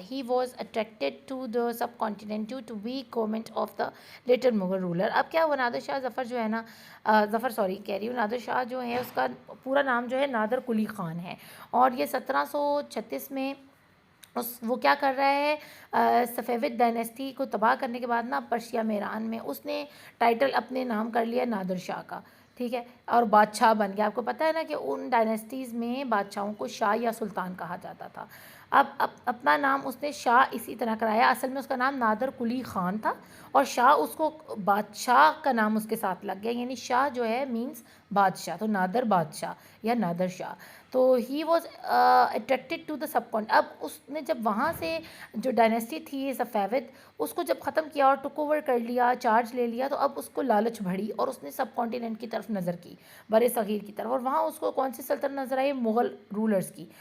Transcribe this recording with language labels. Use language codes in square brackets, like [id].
[en] He was attracted to the subcontinent due to weak government of the later Mughal ruler. [ur] اب کیا ہوا، نادر شاہ ظفر جو ہے نا، کہہ رہی ہوں، نادر شاہ جو ہے اس کا پورا نام جو ہے نادر قلی خان ہے، اور یہ 1736 میں وہ کیا کر رہا ہے، صفوید ڈائنیسٹی کو تباہ کرنے کے بعد نا، پرشیا میں، ایران میں، اس نے ٹائٹل اپنے نام کر لیا نادر شاہ کا، ٹھیک ہے، اور بادشاہ بن گیا. آپ کو پتہ ہے نا کہ ان ڈائنیسٹیز میں بادشاہوں کو شاہ یا سلطان کہا جاتا تھا. اب اپنا نام اس نے شاہ اسی طرح کرایا. اصل میں اس کا نام نادر قلی خان تھا، اور شاہ اس کو بادشاہ کا نام اس کے ساتھ لگ گیا، یعنی شاہ جو ہے مینس بادشاہ، تو نادر بادشاہ یا نادر شاہ. تو [en] He was attracted to the subcontinent. [ur] اب اس نے جب وہاں سے جو ڈائنیسٹی تھی صفوید، اس کو جب ختم کیا اور ٹک اوور کر لیا، چارج لے لیا، تو اب اس کو لالچ بڑھی، اور اس نے سب کانٹیننٹ کی طرف نظر کی، بر صغیر کی طرف. اور وہاں اس کو کون سی سلطنت نظر آئی، مغل رولرز کی.